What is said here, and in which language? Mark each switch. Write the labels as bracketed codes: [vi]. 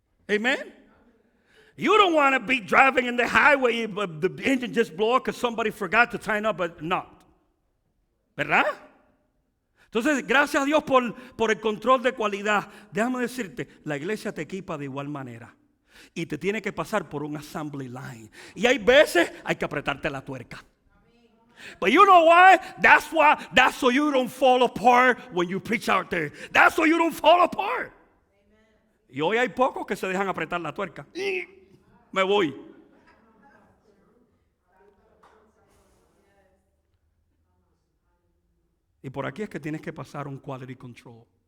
[en] Amen? You don't want to be driving in the highway but the engine just blow up because somebody forgot to tighten up a knot. [es] ¿Verdad? Entonces, gracias a Dios por el control de cualidad. Déjame decirte, la iglesia te equipa de igual manera. Y te tiene que pasar por un assembly line. Y hay veces hay que apretarte la tuerca. [en] But you know why? That's so you don't fall apart when you preach out there. That's so you don't fall apart. [es] Y hoy hay pocos que se dejan apretar la tuerca. Me voy. Y por aquí es que tienes que pasar un quality control.